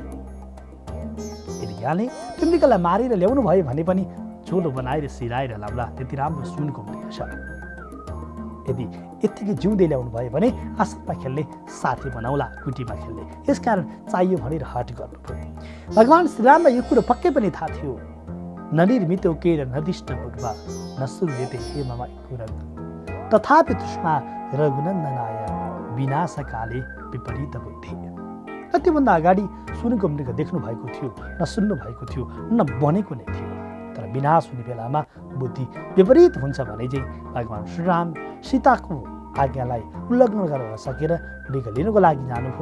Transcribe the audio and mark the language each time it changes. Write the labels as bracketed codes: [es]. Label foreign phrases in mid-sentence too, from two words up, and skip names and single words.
[ne] यदि यहाँले त्यो मृगलाई मारेर ल्याउनु भयो भने पनि झोलो बनाएर सिराएर लाउँला, त्यति राम्रो सुनको मृग छ। यदि यत्तिकै जिउँदै ल्याउनु भयो भने आसनमा खेल्ने साथी बनाउला, कुटीमा खेल्ने, यसकारण चाहियो भनेर हट गर्नुभयो। भगवान श्रीरामलाई यो कुरो पक्कै पनि थाहा थियो। [sa] ननिर्मित केर निर्दिष्ट पूर्व नसुर्यते हे मम कुरंग तथापि तृष्णा रघुनन्दनाय विनाशकाले विपरीत बुद्धि। [ne] त्योभन्दा अगाडि सुनको मृग देख्नु भएको थियो, न सुन्नु भएको थियो, न बनेको नै थियो, तर विनाश हुने बेलामा बुद्धि विपरीत हुन्छ भने चाहिँ भगवान श्रीराम सीताको आज्ञालाई उल्लङ्घन गर्न सकेर मृग लिनको लागि जानुभयो।